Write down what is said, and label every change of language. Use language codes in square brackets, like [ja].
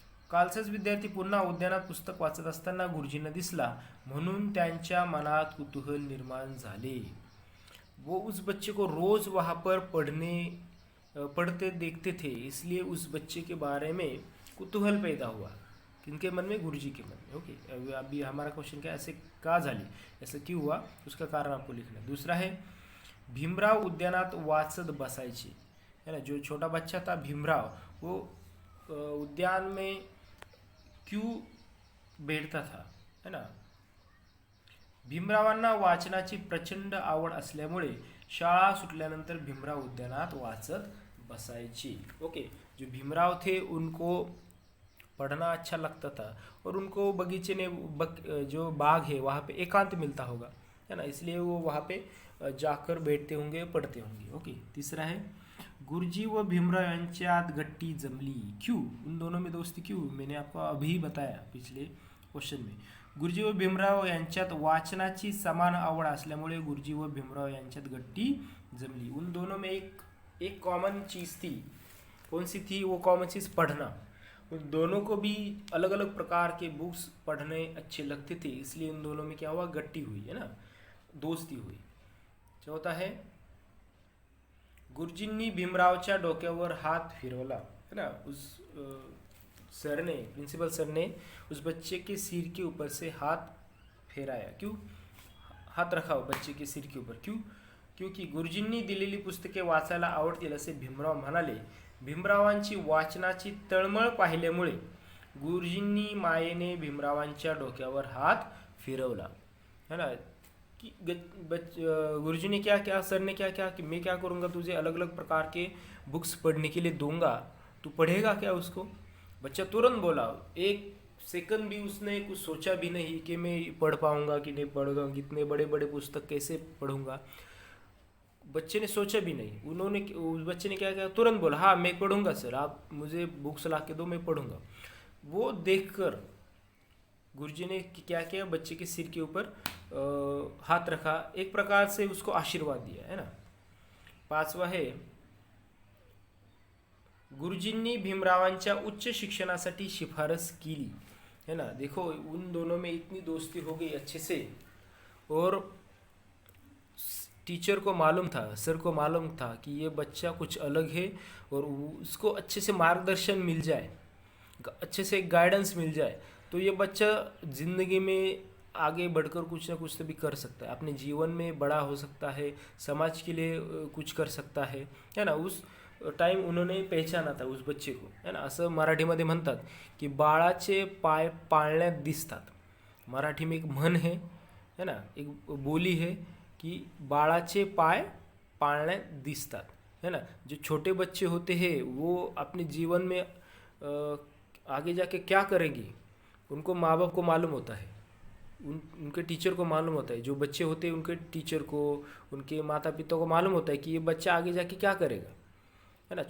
[mr] कालचाच विद्यार्थी पुन्हा उद्यानात पुस्तक वाचत असताना गुरुजींना दिसला, म्हणून त्यांच्या मनात कुतूहल निर्माण झाले. [hi] वो उस बच्चे को रोज वहाँ पर पढ़ते देखते थे, इसलिए उस बच्चे के बारे में कुतूहल पैदा हुआ. किनके मन में? गुरुजी के मन में. ओके, अभी हमारा क्वेश्चन क्या, [mr] ऐसे का झाली, [hi] ऐसा क्यों हुआ, उसका कारण आपको लिखना है. दूसरा है, [mr] भीमराव उद्यानात वाचत बसायचे, है ना. [hi] जो छोटा बच्चा था भीमराव, वो उद्यान में क्यों बैठता था, है ना. [mr] भीमरावांना वाचनाची प्रचंड आवड असल्यामुळे शाळा सुटल्यानंतर भीमराव उद्यानात वाचत बसायचे. [hi] ओके, जो भीमराव थे उनको पढ़ना अच्छा लगता था और उनको बगीचे में जो बाग है वहाँ पे एकांत मिलता होगा, है ना, इसलिए वो वहाँ पे जाकर बैठते होंगे, पढ़ते होंगे. ओके. तीसरा है, [mr] गुरुजी व भीमराव यांच्यात गट्टी जमली, [hi] क्यों? उन दोनों में दोस्ती क्यों? मैंने आपको अभी बताया पिछले क्वेश्चन में. [mr] गुरुजी व भीमराव यांच्यात वाचनाची समान आवड असल्यामुळे गुरुजी व भीमराव यांच्यात गट्टी जमली. [hi] उन दोनों में एक कॉमन चीज़ थी. कौन सी थी वो कॉमन चीज़? पढ़ना. उन दोनों को भी अलग अलग प्रकार के बुक्स पढ़ने अच्छे लगते थे, इसलिए उन दोनों में क्या हुआ? गट्टी हुई, है ना, दोस्ती हुई. चौथा है, [mr] गुरुजींनी भीमरावच्या डोक्यावर हात फिरवला, [hi] है ना. उस प्रिंसिपल सर ने उस बच्चे के सिर के ऊपर से हाथ फेराया. क्यों हात रखा बच्चे के सिर के ऊपर? क्यों? [mr] क्योंकि गुरुजींनी दिलेली पुस्तके वाचायला आवडतील असे भीमराव म्हणाले. भीमरावांची वाचनाची तळमळ पाहिल्यामुळे गुरुजींनी मायेने भीमरावांच्या डोक्यावर हात फिरवला, है ना. [hi] कि गुरुजी ने क्या क्या, सर ने क्या क्या, कि मैं क्या करूँगा, तुझे अलग अलग प्रकार के बुक्स पढ़ने के लिए दूंगा, तू पढ़ेगा क्या उसको? बच्चा तुरंत बोला. एक सेकंड भी उसने कुछ सोचा भी नहीं कि मैं पढ़ पाऊँगा कि नहीं पढ़ूंगा, कितने बड़े बड़े पुस्तक कैसे पढ़ूंगा. बच्चे ने सोचा भी नहीं. उस बच्चे ने क्या किया? तुरंत बोला, हाँ मैं पढ़ूंगा सर, आप मुझे बुक्स ला के दो, मैं पढ़ूंगा. वो देखकर गुरुजी ने क्या किया? बच्चे के सिर के ऊपर हाथ रखा, एक प्रकार से उसको आशीर्वाद दिया, है ना. [mr] पाचवा है, गुरुजींनी भीमरावांच्या उच्च शिक्षणासाठी शिफारस केली, है ना. [hi] देखो, उन दोनों में इतनी दोस्ती हो गई अच्छे से, और टीचर को मालूम था, सर को मालूम था कि ये बच्चा कुछ अलग है, और उसको अच्छे से मार्गदर्शन मिल जाए, अच्छे से गाइडेंस मिल जाए, तो ये बच्चा ज़िंदगी में आगे बढ़कर कुछ ना कुछ तो भी कर सकता है, अपने जीवन में बड़ा हो सकता है, समाज के लिए कुछ कर सकता है ना. उस टाइम उन्होंने पहचाना था उस बच्चे को, है ना. [mr] असं मराठीमध्ये म्हणतात की बाळाचे पाय पाळण्यात दिसतात. [hi] मराठी में एक म्हण है ना, एक बोली है कि [mr] बाळाचे पाय पाळण्यात दिसतात, [hi] है ना. जो छोटे बच्चे होते हैं वो अपने जीवन में आगे जाके क्या करेंगे, उनको माँ बाप को मालूम होता है, उनके टीचर को मालूम होता है. जो बच्चे होते हैं उनके टीचर को, उनके माता पिता को मालूम होता है कि ये बच्चा आगे जाके क्या करेगा, है ना.